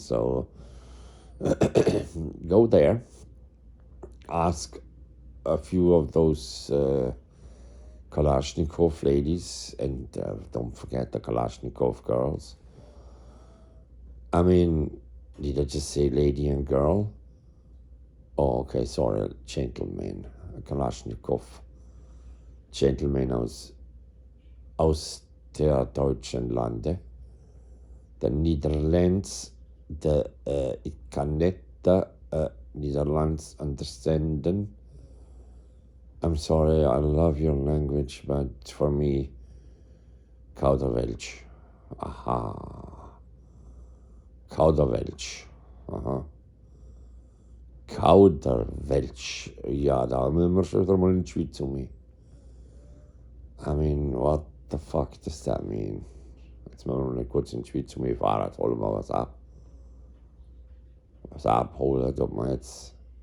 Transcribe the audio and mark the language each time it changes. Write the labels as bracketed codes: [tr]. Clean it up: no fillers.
[en] So go there, ask a few of those Kalashnikov ladies, and don't forget the Kalashnikov girls. I mean, did I just say lady and girl? Oh, okay, sorry, gentleman. Kalashnikov. [de] Gentleman aus der deutschen Lande. The Netherlands, ich kann nicht Netherlands understanden. [en] I'm sorry, I love your language, but for me, Kauderwelsch. [de] Aha. Kauderwelsch. Aha. Kauderwelsch. Ja, da müssen wir schon mal in die Schweiz um. [en] I mean, what the fuck does that mean? [de] Jetzt müssen wir mal kurz in die Schweiz fahren, jetzt holen wir was ab. Was abholen, tut man jetzt.